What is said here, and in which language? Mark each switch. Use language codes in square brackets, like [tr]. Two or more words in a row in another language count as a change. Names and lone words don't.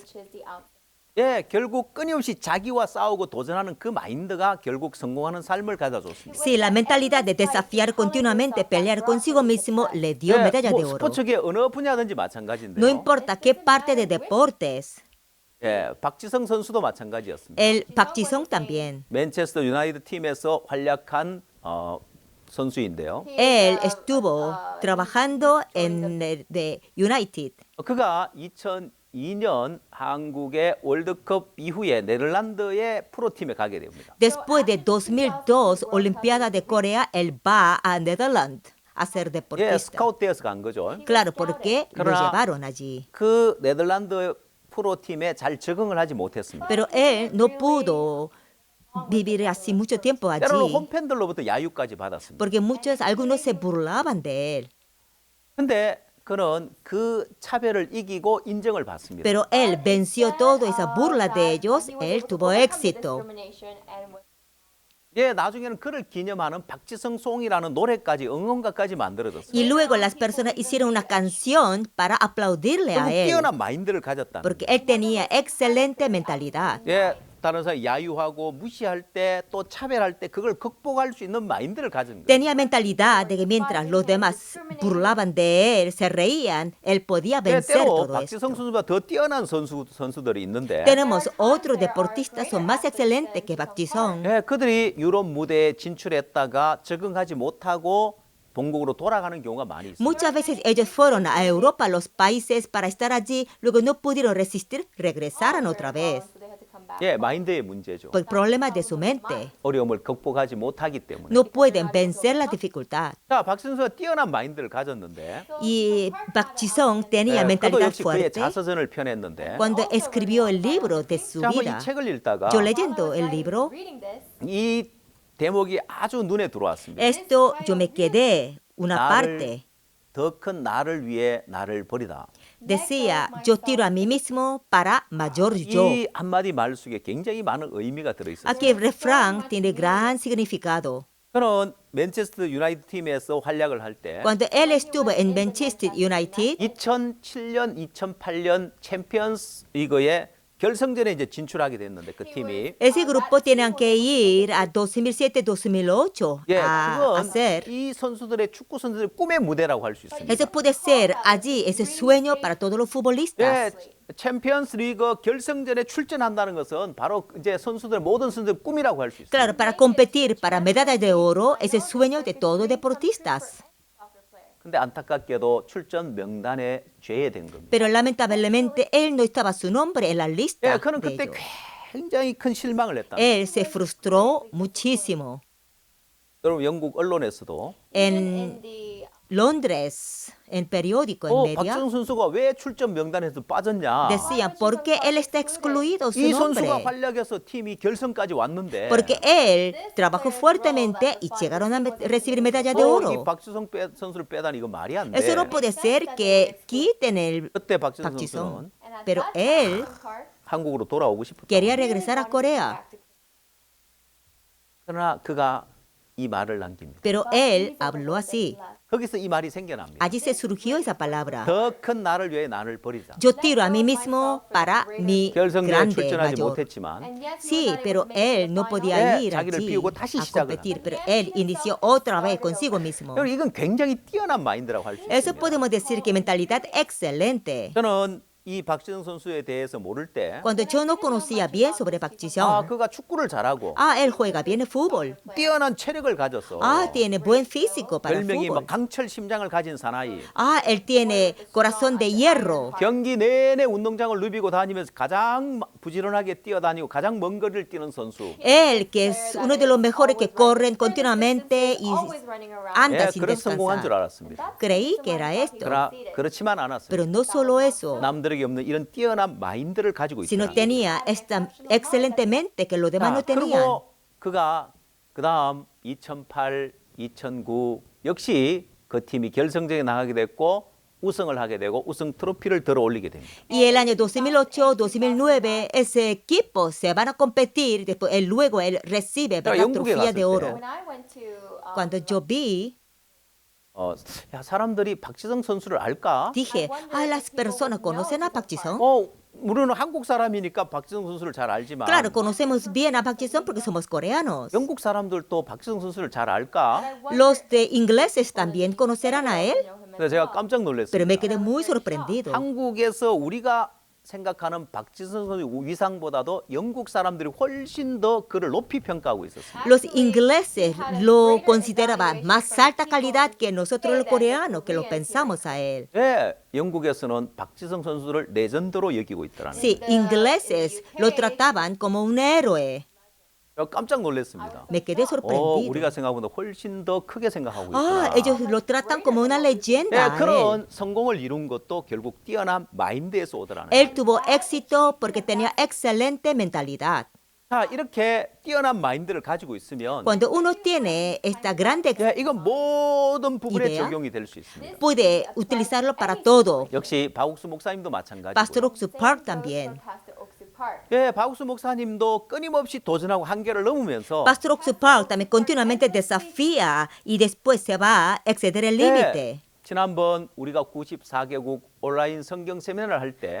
[ko] 예, 결국 끊임없이 자기와 싸우고 도전하는 그 마인드가 결국 성공하는 삶을 가져줬습니다. [es] Sí, la mentalidad de desafiar continuamente, pelear consigo mismo, le dio [ko] 예, [es] medalla de oro. [ko] 스포츠계 어느 분야든지 [es] No [ko] 마찬가지인데요. [es] importa qué parte de deportes, [ko] 예, 박지성 선수도 마찬가지였습니다. [es] el Park Ji-sung también. [ko] 맨체스터 유나이티드 팀에서 활약한 선수인데요. [es] Él estuvo trabajando en the United. [ko] 그가 2002년 한국의 월드컵 이후에 네덜란드의 프로팀에 가게 됩니다. [es] Después de 2002 Olimpiada de Corea, él va a Netherlands a ser [ko] 예, [es] deportista. [ko] 스카우트에서 간 거죠. [es] Claro, porque lo [ko] 그러나 [es] llevaron allí. [ko] 그 네덜란드 프로팀에 잘 적응을 하지 못했습니다. [es] Pero él no pudo vivir así mucho tiempo [ko] 때로는 [es] allí, [ko] 홈팬들로부터 야유까지 받았습니다. [es] porque algunos se burlaban de él. [ko] 근데 그는 그 차별을 이기고 인정을 받습니다. [es] Pero él venció toda esa burla de ellos, él tuvo éxito. [ko] 예, 나중에는 그를 기념하는 박지성 송이라는 노래까지 응원가까지 만들어졌어요. [es] Y luego las personas hicieron una canción para aplaudirle a [ko] 결국 [es] él, [ko] 뛰어난 마인드를 가졌다는 [es] porque [ko] 거예요. [es] él tenía excelente mentalidad. [ko] 예, 다른 사람 야유하고 무시할 때 또 차별할 때 그걸 극복할 수 있는 마인드를 가진 거예요. [es] Tenía mentalidad de que mientras los demás burlaban de él, se reían, él podía [ko] 예, [es] vencer [ko] 때로 [es] todo [ko] 박지성 [es] esto. [ko] 선수보다 더 뛰어난 선수들이 있는데 [es] Tenemos otros deportistas son más excelentes que Park Ji-sung. [ko] 예, 그들이 유럽 무대에 진출했다가 적응하지 못하고 본국으로 돌아가는 경우가 많이 있습니다. [es] Muchas veces ellos fueron a Europa, a los países, para estar allí, luego no pudieron resistir, regresaron otra vez. [ko] 예, 마인드의 문제죠. [es] Por problemas de su mente. [ko] 어려움을 극복하지 못하기 때문에. [es] No pueden vencer la dificultad. [ko] 자, 박 선수가 뛰어난 마인드를 가졌는데 [es] Y Park Ji-sung tenía [ko] 그도 [es] mentalidad [ko] 역시 그의 [es] fuerte. [ko] 자서전을 펴냈는데 [es] Cuando escribió el libro de su [ko] 자, 한번 [es] vida, [ko] 이 책을 읽다가 [es] yo leyendo el libro, [ko] 이 대목이 아주 눈에 들어왔습니다. [es] esto yo me quedé una parte. [ko] 더 큰 나를 위해 나를 버리다. [es] Decía, yo tiro a mí mismo para mayor yo. [ko] 이 한마디 말 속에 굉장히 많은 의미가 들어있어요. [es] Aquí el refrán tiene gran significado. [ko] 저는 맨체스터 유나이티드 팀에서 활약을 할 때 [es] Cuando él estuvo en Manchester United, [ko] 2007년, 2008년 챔피언스 리그에 결승전에 이제 진출하게 됐는데 그 팀이 [es] ese grupo tenían que ir a 2007-2008 [ko] 예, [es] a [ko] 그건 [es] hacer. [ko] 이 선수들의 축구 선수들의 꿈의 무대라고 할 수 있습니다. [es] Eso puede ser allí ese sueño para todos los [ko] 예, [es] futbolistas. [ko] 챔피언스 리그 결승전에 출전한다는 것은 바로 이제 선수들 모든 선수들의 꿈이라고 할 수 있어요. [es] Claro, para competir para medalla de oro es el sueño de todos deportistas. [ko] 근데 안타깝게도 출전 명단에 제외된 겁니다. [es] Pero lamentablemente él no estaba su nombre en la [ko] 예, [es] lista [ko] 그는 [es] de [ko] 그때 [es] ellos. [ko] 굉장히 큰 실망을 했다. [es] Él se frustró muchísimo. [ko] 여러분 영국 언론에서도 [es] En Londres, en periódico, en media, [ko] 박지성 선수가 왜 출전 명단에서 빠졌냐? [es] decían, ¿por qué él está excluido su [ko] 이 [es] nombre? [ko] 선수가 활약해서 팀이 결승까지 왔는데 [es] Porque él trabajó fuertemente y llegaron a recibir medalla de [ko] 이 [es] oro. [ko] 박지성 선수를 빼다니 이거 말이 안 돼. [es] Eso no puede ser que quiten el [ko] 그때 박지성 [es] Park Ji-sung. [ko] 선수는 [es] Pero él [ko] 한국으로 돌아오고 싶었다. [es] quería regresar a Corea. [ko] 그러나 그가 이 말을 남깁니다. [es] Pero él habló así. [ko] 거기서 이 말이 생겨납니다. [es] Allí se surgió esa palabra. [ko] 더 큰 나를 위해 나를 버리자. [es] Yo tiro a mí mismo para mi [ko] 결승전에 [es] grande [ko] 출전하지 [es] mayor. [ko] 못했지만 [es] Sí, pero él no podía [ko] 예, [es] ir [ko] 자기를 [es] allí [ko] 비우고 다시 [es] a [ko] 시작을 [es] competir, pero él inició otra vez consigo mismo. [ko] 여러분, 이건 굉장히 뛰어난 마인드라고 할 수 [es] Eso [ko] 있습니다. [es] podemos decir que mentalidad excelente. [ko] 저는 이 박지성 선수에 대해서 모를 때 [es] Cuando yo no conocía bien sobre Park Ji-sung, [ko] 그가 축구를 잘하고 [es] él juega bien el fútbol. [ko] 뛰어난 체력을 가졌어. [es] Tiene buen físico para el [ko] 별명이 [es] fútbol. [ko] 막 강철 심장을 가진 사나이. [es] Él tiene corazón de hierro. [ko] 경기 내내 운동장을 누비고 다니면서 가장 부지런하게 뛰어다니고 가장 먼 거리를 뛰는 선수. [es] Él, que es uno de los mejores que corren continuamente y anda [ko] 예, [es] sin [ko] 그래서 성공한 줄 [es] descansar. [ko] 알았습니다. [es] Creí que era esto. [ko] 그러나 그렇지만 않았어요. [es] Pero no solo eso, [ko] 남들에게 없는 이런 뛰어난 마인드를 가지고 [es] sino [ko] 있다. [es] tenía esta excelentemente que los demás no tenían. [ko] 그리고 그가 그다음 2008, 2009 역시 그 팀이 결승전에 나가게 됐고 우승을 하게 되고 우승 트로피를 들어 올리게 됩니다. [es] Y el año 2008-2009 ese equipo se van a competir, después luego él recibe, ¿verdad?, [ko] 영국에 [es] trofea de [ko] 갔을 [es] oro. [ko] 때 [es] Cuando yo vi, [ko] 야, 사람들이 박지성 선수를 알까? [es] dije, las personas conocen a Park Ji-sung. [ko] 우리는 한국 사람이니까 박지성 선수를 잘 알지만 [es] Claro, conocemos bien a Park Ji-sung porque somos coreanos. [ko] 영국 사람들도 박지성 선수를 잘 알까? [es] Los de ingleses también conocerán a él, [ko] 그래서 제가 깜짝 [es] pero [ko] 놀랐습니다. [es] me quedé muy sorprendido. [ko] 한국에서 우리가 생각하는 박지성 선수 위상보다도 영국 사람들이 훨씬 더 그를 높이 평가하고 있었습니다. [es] Los ingleses lo consideraban más alta calidad que nosotros los coreanos, que lo pensamos a él. [ko] 네, 영국에서는 박지성 선수를 레전드로 여기고 있더라는 [es] Sí, ingleses lo trataban como un héroe. [ko] 거예요. 깜짝 놀랐습니다. [es] Me quedé sorprendido. [ko] 우리가 생각보다 훨씬 더 크게 생각하고 [es] Ah, [ko] 있구나. [es] ellos lo tratan como una leyenda. [ko] 네, [es] a él. [ko] 그런 성공을 이룬 것도 결국 뛰어난 마인드에서 오더라는 거예요. [es] Él tuvo éxito porque tenía excelente mentalidad. [ko] 자, 이렇게 뛰어난 마인드를 가지고 있으면 [es] Cuando uno tiene esta grande, [ko] 이건 모든 부분에 [es] idea? [ko] 적용이 될 수 있습니다. [es] puede utilizarlo para todo. [ko] 역시 박욱수 목사님도 마찬가지고요. [es] Pastor Oxu Park también. [ko] 예, 박욱수 목사님도 끊임없이 도전하고 한계를 넘으면서 [es] Pastor Oxu Park también continuamente desafía y después se va a exceder el límite. [ko] 지난번 우리가 94개국 온라인 성경 세미나를 할 때